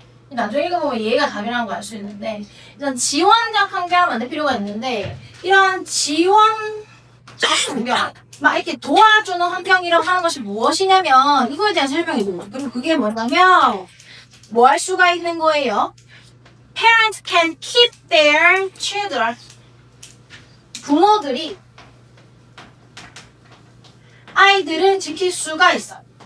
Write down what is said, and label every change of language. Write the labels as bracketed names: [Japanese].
[Korean] 나중에 읽어보면 얘가 답이라는 걸 알 수 있는데 일단 지원적 환경을 만들 필요가 있는데 이런 지원적 환경 막 이렇게 도와주는 환경이라고 하는 것이 무엇이냐면 이거에 대한 설명이 있는 거죠. 그리고 그게 뭐냐면 뭐 할 수가 있는 거예요? [English] Parents can keep their children. [Korean] 부모들이 아이들을 지킬 수가 있어요.